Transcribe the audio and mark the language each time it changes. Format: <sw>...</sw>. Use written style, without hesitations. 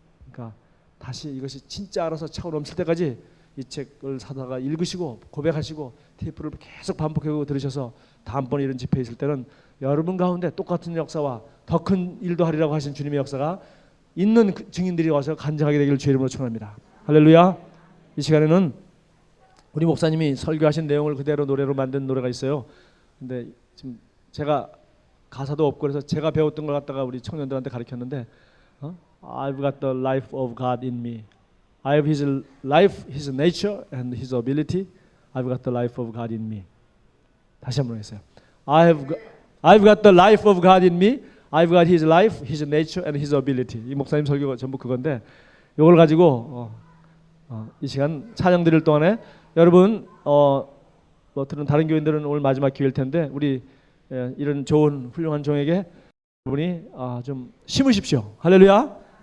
<ko>그러니까 다시 이것이 진짜 알아서 차고 넘칠 때까지 이 책을 사다가 읽으시고 고백하시고 테이프를 계속 반복하고 들으셔서 다음번에 이런 집회에 있을 때는 여러분 가운데 똑같은 역사와 더 큰 일도 하리라고 하신 주님의 역사가 있는 증인들이 와서 간증하게 되기를 주의 이름으로 축원합니다. 할렐루야. 이 시간에는 우리 목사님이 설교하신 내용을 그대로 노래로 만든 노래가 있어요. 근데 지금 제가 가사도 없고 그래서 제가 배웠던 걸 갖다가 우리 청년들한테 가르쳤는데</ko> <en>I've got the life of God in me. I have His life, His nature and His ability. I've got the life of God in me.</en> <ko>다시 한번 했어요.</ko> <en>I've got the life of God in me. I've got His life, His nature and His ability.</en> <ko>이 목사님 설교가 전부 그건데 이걸 가지고 이 시간 찬양 드릴 동안에 여러분 뭐 다른 교인들은 오늘 마지막 기회일 텐데 우리 이런 좋은 훌륭한 종에게 여러분이 좀 심으십시오. 할렐루야.</ko>